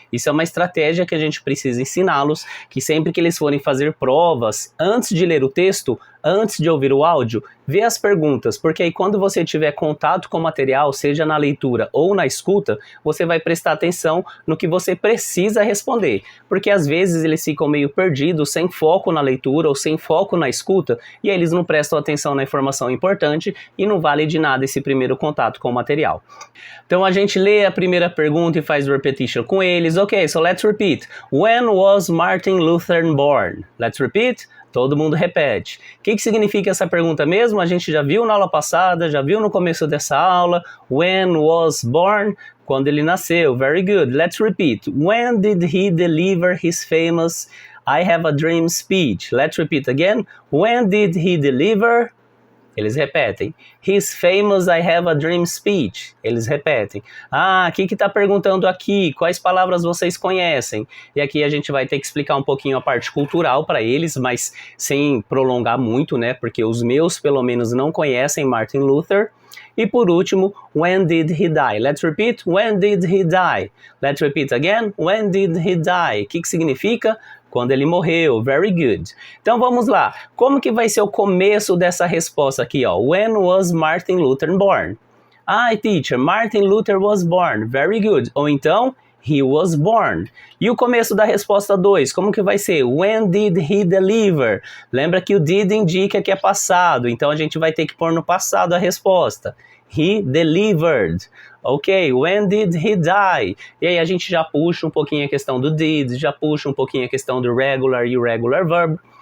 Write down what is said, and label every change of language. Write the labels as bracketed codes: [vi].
[pt] Isso é uma estratégia que a gente precisa ensiná-los, que sempre que eles forem fazer provas, antes de ler o texto, antes de ouvir o áudio, vê as perguntas, porque aí quando você tiver contato com o material, seja na leitura ou na escuta, você vai prestar atenção no que você precisa responder, porque às vezes eles ficam meio perdidos, sem foco na leitura ou sem foco na escuta, e aí eles não prestam atenção na informação importante e não vale de nada esse primeiro contato com o material. Então a gente lê a primeira pergunta e faz o repetition com eles. [en] Ok, so let's repeat. When was Martin Luther born? Let's repeat. [pt] Todo mundo repete. O que significa essa pergunta mesmo? A gente já viu na aula passada, já viu no começo dessa aula. [en] When was born? [pt] Quando ele nasceu. [en] Very good. Let's repeat. When did he deliver his famous I have a dream speech? Let's repeat again. When did he deliver? [pt] Eles repetem. [en] His famous I have a dream speech. [pt] Eles repetem. Ah, o que está perguntando aqui? Quais palavras vocês conhecem? E aqui a gente vai ter que explicar um pouquinho a parte cultural para eles, mas sem prolongar muito, né? Porque os meus, pelo menos, não conhecem Martin Luther. E por último, [en] when did he die? Let's repeat. When did he die? Let's repeat again. When did he die? [pt] O que significa? Quando ele morreu. [en] Very good. [pt] Então vamos lá. Como que vai ser o começo dessa resposta aqui, ó? [en] When was Martin Luther born? Ah, teacher, Martin Luther was born. Very good. Ou então, he was born. [pt] E o começo da resposta 2, como que vai ser? [en] When did he deliver? [pt] Lembra que o did indica que é passado, então a gente vai ter que pôr no passado a resposta. [en] He delivered. Ok, when did he die? [pt] E aí a gente já puxa um pouquinho a questão do did, já puxa um pouquinho a questão do regular e irregular verb.